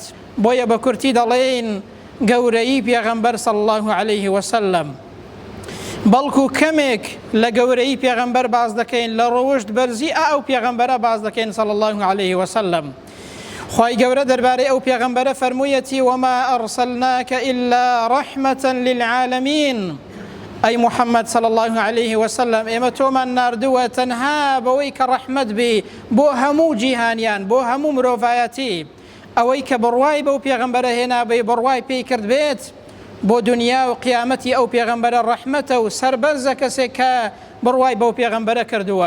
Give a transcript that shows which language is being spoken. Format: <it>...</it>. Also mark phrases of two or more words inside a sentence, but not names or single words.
<ckb>بۆیە بە کورتی دەڵێن گەورەی پێغەمبەر</ckb> <ar>صلی الله عليه وسلم.</ar> <ckb>بەڵکو کەمێک لە گەورەی پێغەمبەر باز دەکەین، لە ڕۆژت بەرزی ئەو پێغەمبەرە باز دەکەین</ckb> <ar>صلی الله عليه وسلم.</ar> <ckb>خوای گەورە دەربارەی ئەو پێغەمبەرە فەرموویەتی:</ckb> <ar>وما أرسلناك إلا رحمة للعالمين. أي محمد صلى الله عليه وسلم،</ar> <ckb>ئێمە تۆمان ناردووە تەنها بەوەی کە ڕەحمەت بی بۆ هەموو جیهانیان، بۆ هەموو مرۆڤایەتی. ئەوەی کە بڕوای بەو پێغەمبەرە هێنابێ، بڕوای پێی کرد بێت بۆ دنیا و قیامەتی ئەو پێغەمبەرە ڕەحمەتە و سەربەرزە کەسێک کە بڕوای بەو پێغەمبەرە کردووە.</ckb>